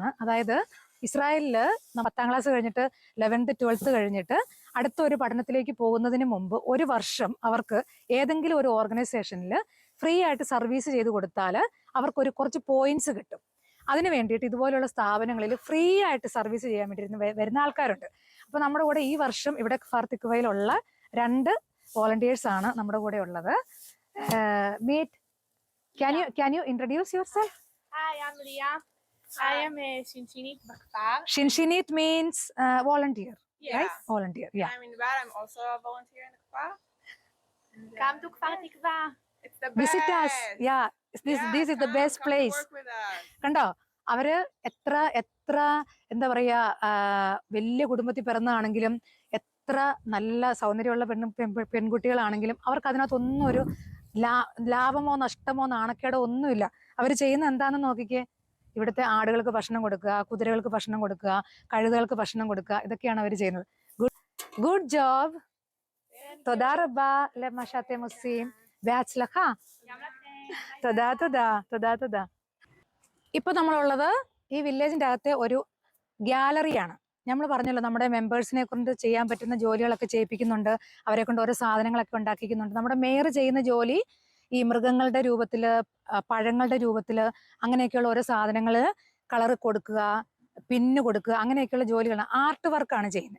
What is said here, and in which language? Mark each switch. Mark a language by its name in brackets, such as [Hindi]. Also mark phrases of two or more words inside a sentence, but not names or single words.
[Malayalam] അതായത് ഇസ്രായേലില് 10ാം ക്ലാസ് കഴിഞ്ഞിട്ട് 11th 12th കഴിഞ്ഞിട്ട് അടുത്ത ഒരു പഠനത്തിലേക്ക് പോകുന്നതിന് മുമ്പ് 1 വർഷം അവർക്ക് ഏതെങ്കിലും ഒരു ഓർഗനൈസേഷനിൽ ഫ്രീ ആയിട്ട് സർവീസ് ചെയ്ത് കൊടുത്താൽ അവർക്ക് കുറച്ച് പോയിന്റ്സ് കിട്ടും. അതിന് വേണ്ടിയിട്ട് ഇതുപോലെയുള്ള സ്ഥാപനങ്ങളിൽ ഫ്രീ ആയിട്ട് സർവീസ് ചെയ്യാൻ വേണ്ടി വരുന്ന ആൾക്കാരുണ്ട്. അപ്പൊ നമ്മുടെ കൂടെ ഈ വർഷം ഇവിടെ കഫർ തിക്വയിലുള്ള 2 വോളണ്ടിയേഴ്സ് ആണ് നമ്മുടെ കൂടെ ഉള്ളത്. മീറ്റ്, [English] can you introduce yourself? Hi, I'm Leah. I am a [Hebrew] שינשינית בכפר. [English] Shinshinit means volunteer, Yeah. right? Volunteer, yeah. I'm in Bar. I'm also a volunteer in the Kfar. Come to Kfar Tikva. It's the best. Visit us, yeah. This is the best come place. To work with us. [Malayalam] കണ്ടോ, അവര് എത്ര എന്താ പറയാ, വലിയ കുടുംബത്തിൽ പിറന്നാണെങ്കിലും എത്ര നല്ല സൗന്ദര്യമുള്ള പെൺകുട്ടികളാണെങ്കിലും അവർക്ക് അതിനകത്തൊന്നും ഒരു ലാഭമോ നഷ്ടമോ നാണക്കേടോ ഒന്നുമില്ല. അവർ ചെയ്യുന്ന എന്താണെന്ന് നോക്കിക്കേ. ഇവിടുത്തെ ആടുകൾക്ക് ഭക്ഷണം കൊടുക്കുക, കുതിരകൾക്ക് ഭക്ഷണം കൊടുക്കുക, കഴുതകൾക്ക് ഭക്ഷണം കൊടുക്കുക, ഇതൊക്കെയാണ് അവർ ചെയ്യുന്നത്. [English] Good job. [Hebrew] תודה רבה למה שאתם עושים בהצלחה. תודה. [Malayalam] ഇപ്പൊ നമ്മളുള്ളത് ഈ വില്ലേജിന്റെ അകത്തെ ഒരു ഗ്യാലറിയാണ്. നമ്മൾ പറഞ്ഞല്ലോ നമ്മുടെ മെമ്പേഴ്സിനെ കൊണ്ട് ചെയ്യാൻ പറ്റുന്ന ജോലികളൊക്കെ ചെയ്യിപ്പിക്കുന്നുണ്ട്, അവരെ കൊണ്ട് ഓരോ സാധനങ്ങളൊക്കെ ഉണ്ടാക്കിക്കുന്നുണ്ട്. നമ്മുടെ മേയർ ചെയ്യുന്ന ജോലി ഈ മൃഗങ്ങളുടെ രൂപത്തില്, പഴങ്ങളുടെ രൂപത്തില്, അങ്ങനെയൊക്കെയുള്ള ഓരോ സാധനങ്ങള് കളർ കൊടുക്കുക, പിന്ന് കൊടുക്കുക, അങ്ങനെയൊക്കെയുള്ള ജോലികളാണ്, ആർട്ട് വർക്കാണ് ചെയ്യുന്നത്.